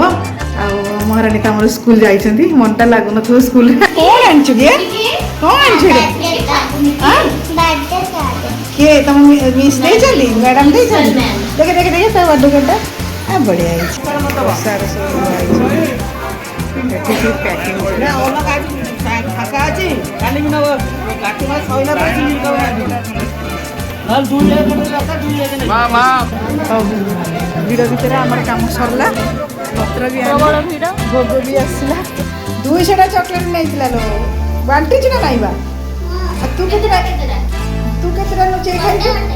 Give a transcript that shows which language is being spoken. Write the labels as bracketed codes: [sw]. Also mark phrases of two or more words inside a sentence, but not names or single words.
[or] ଆଉ ମହାରାଣୀ ତ ଆମର ସ୍କୁଲ ଯାଇଛନ୍ତି, ମନଟା ଲାଗୁନଥିବ ସ୍କୁଲରେ। କ'ଣ ଆଣିଛୁ କିଏ? କ'ଣ ଆଣିଛୁ କିଏ? ତମ ମିସ୍ ଦେଇଛନ୍ତି, ମ୍ୟାଡ଼ାମ୍ ଦେଇଛନ୍ତି? ଦେଖେ ଦେଖେ ଦେଖେ ତା ବାର୍ଥଡେ କେଟା ବଢ଼ିଆ ହେଇଛି। ବର୍ଷାର ସବୁ ହେଇଛି ଏଠି ପ୍ୟାକିଂ ফাঁকা আছে কালি নব কাকিমা সইলা পাচ্ছি ଭିଡ଼ ଭିତରେ ଆମର କାମ ସରିଲା। ପତ୍ର ବି ଭୋଗ ବି ଆସିଲା। 200ଟା ଚକୋଲେଟ୍ ନେଇଥିଲା ଲୋ, ବାଣ୍ଟିଛୁ ନା ନାଇଁ ବା? ଆଉ ତୁ କେତେଟା ଲୁଚେଇ ଖାଇଛୁ?